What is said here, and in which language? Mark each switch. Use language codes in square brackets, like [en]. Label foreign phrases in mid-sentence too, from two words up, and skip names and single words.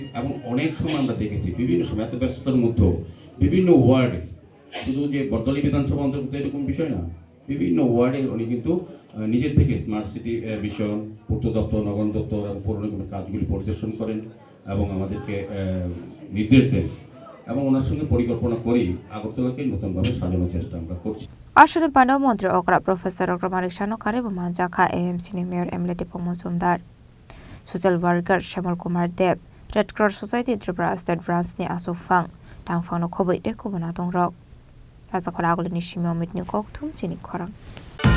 [bn] এবং অনেক সময় আমরা দেখেছি বিভিন্ন সময় এত ব্যস্ততার মধ্যেও বিভিন্ন ওয়ার্ডে, শুধু যে বর্দলী বিধানসভা অন্তর্ভুক্ত এরকম বিষয় না, বিভিন্ন ওয়ার্ডে উনি কিন্তু নিজের থেকে স্মার্ট সিটি মিশন, পূর্ত দপ্তর, নগর দপ্তর এবং পৌর নিগমের কাজগুলি পরিদর্শন করেন এবং আমাদেরকে নির্দেশ দেন। এবং ওনার সঙ্গে পরিকল্পনা করেই আগরতলাকে নতুনভাবে সাজানোর চেষ্টা আমরা করছি। [trp] আসলে পাণ্ডব মন্ত্রী অকরা প্রফেসর ডক্টর মানিক সানকারে ও মানজাখা এএমসি নি মেয়র এমএলএ টিপং মজুমদার, [en] social worker [trp] শ্যামল কুমার দেব, রেড ক্রস সোসাइटी त्रिपुरा स्टेट ब्रांच नि आसुफां टांगफांनो खबै दे कुबना दंरक राजाखरा आगलनि सिमियाव मिटनि ककथुम चिनि खरां।